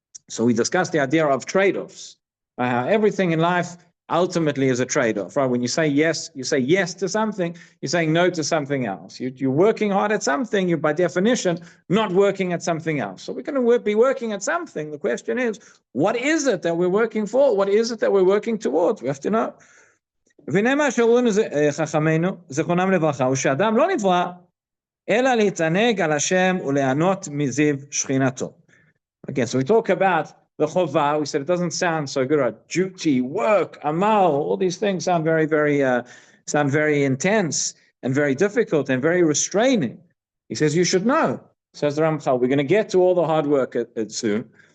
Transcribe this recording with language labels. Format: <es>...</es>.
<en>So we discussed the idea of trade-offs. How everything in life ultimately is a trade-off, right? When you say yes to something, you're saying no to something else. You're working hard at something, you're by definition not working at something else. So we're going to be working at something. The question is, what is it that we're working for? What is it that we're working towards? We have to know.</en> <he>ונאמר שאומרים חכמינו, זכרונם לברכה, הוא שאדם לא נברא, אלא להתענג על השם וליהנות מזיו שכינתו.</he> <en>Again, so we talk about the chovah. We said it doesn't sound so good, right? Duty, work, amal, all these things sound very intense and very difficult and very restraining. He says you should know, says the Ramchal. We're going to get to all the hard work soon.</en>